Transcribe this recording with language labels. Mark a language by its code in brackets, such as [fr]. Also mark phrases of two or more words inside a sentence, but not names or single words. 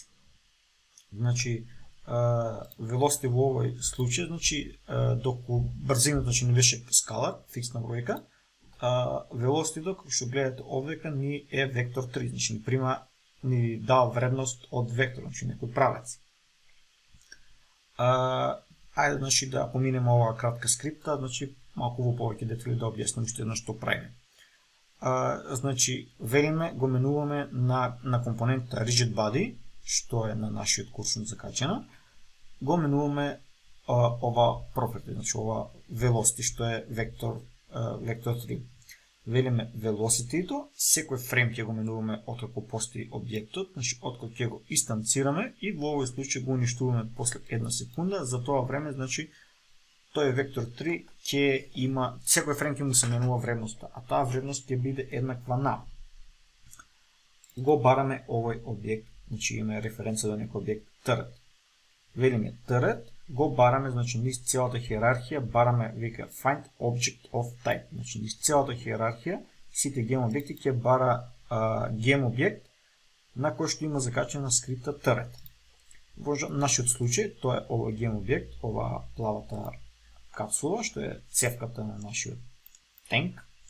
[mk] Значи, velocity во овој случај, значи, доколку брзината, значи, не беше скалар, фиксна бројка, velocity, како што гледате овдека, ни е вектор 3, значи, ни дава вредност од вектор, значи, некој правец. Ајде, значи, да поминеме оваа кратка скрипта, значи, малку во повеќе детали да објаснам што едно што правиме. Значи, велиме, го менуваме на компонентата [en] rigid body, [mk] што е на нашиот куршум закачена, го менуваме ова property, значи ова velocity, што е вектор 3. Велиме velocity-то, секој фрейм ќе го менуваме откако постои објектот, значи откако ќе го инстанцираме и во овој случај го уништуваме после 1 секунда, за тоа време, значи, тој вектор 3 ќе има, секој фрейм ќе му се менува вредноста, а таа вредност ќе биде еднаква на. Го бараме овој објект, значи има референца до некој објект turret. Велиме turret, го бараме, значи низ целата хиерархија, бараме, вика [en] find object of type, [mk] значи низ целата хиерархија, сите гем објекти ќе бара гем објект на кој што има закачена скрипта turret. Во нашиот случај, тоа е овој гем објект, ова плавата капсула, што е цевката на нашиот тенк.